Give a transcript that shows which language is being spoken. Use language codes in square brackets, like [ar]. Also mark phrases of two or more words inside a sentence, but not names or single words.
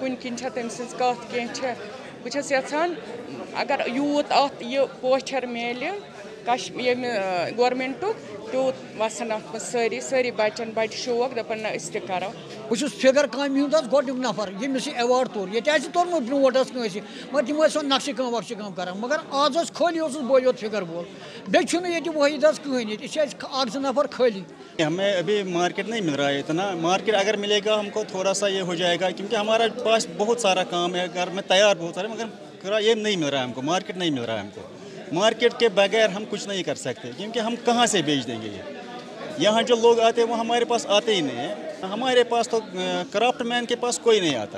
[ks] کُنہِ کِنۍ چھےٚ تٔمۍ سٕنٛز کتھ کینٛہہ چھےٚ؟ بہٕ چھَس یژھان اگر یوٗت اتھ یہِ پوچھر میلہِ ییٚمہِ گورمنٹُک تیوٗت وسن اتھ منٛز سٲری بچن بڑِ شوق دپن نہ أسۍ تہِ کرو۔ بہٕ چھُس فِگر کامہِ ہُنٛد حظ گۄڈنیُک نفر ییٚمِس یہِ ایوارڈ توٚر، ییٚتہِ آسہِ توٚرمُت برونٛٹھ حظ کٲنٛسہِ، مگر تِم ٲسۍ سۄ نقشہٕ کٲم وقشہٕ کٲم کران، مگر آز اوس خٲلی اوسُس بٕے یوت فِگر وول، بیٚیہِ چھُنہٕ ییٚتہِ وٲحد حظ کٕہٕنۍ، ییٚتہِ چھِ اَسہِ 1-2 نفر خٲلی۔ [ur] ہمیں ابھی مارکیٹ نہیں مل رہا ہے اتنا، مارکیٹ اگر ملے گا ہم کو تھوڑا سا یہ ہو جائے گا، کیونکہ ہمارا پاس بہت سارا کام ہے، گھر میں تیار بہت سارے، مگر یہ نہیں مل رہا ہے ہم کو، مارکیٹ نہیں مل رہا ہے ہم کو۔ مارکیٹ کے بغیر ہم کچھ نہیں کر سکتے، کیونکہ ہم کہاں سے بیچ دیں گے یہ؟ یہاں جو لوگ آتے ہیں وہ ہمارے پاس آتے ہی نہیں ہیں، ہمارے پاس تو کرافٹ مین کے پاس کوئی نہیں آتا۔